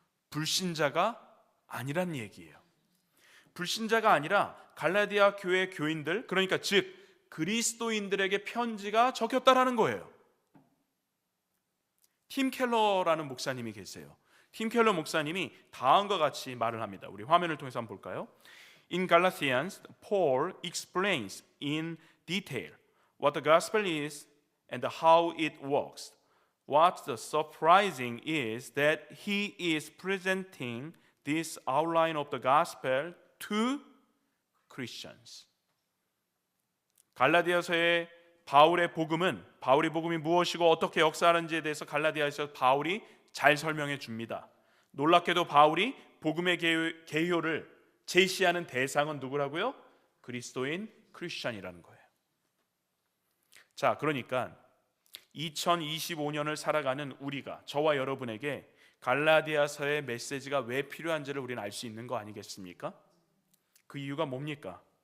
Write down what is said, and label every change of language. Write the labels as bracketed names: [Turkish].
[Korean] 불신자가 아니란 얘기예요. 불신자가 아니라 갈라디아 교회 교인들, 그러니까 즉 그리스도인들에게 편지가 적혔다라는 거예요. 팀 켈러라는 목사님이 계세요. 팀 켈러 목사님이 다음과 같이 말을 합니다. 우리 화면을 통해서 한번 볼까요? [English] In Galatians, Paul explains in detail what the gospel is and how it works. What's surprising is that he is presenting this outline of the gospel to Christians. [Korean] 갈라디아서의 바울의 복음은, 바울의 복음이 무엇이고 어떻게 역사하는지에 대해서 갈라디아서 바울이 잘 설명해 줍니다. 놀랍게도 바울이 복음의 개요를 제시하는 대상은 누구라고요? 그리스도인 크리스찬이라는 거예요. 자, 그러니까 2025년을 살아가는 우리가, 저와 여러분에게 갈라디아서의 메시지가 왜 필요한지를 우리는 알 수 있는 거 아니겠습니까? 그 이유가 뭡니까?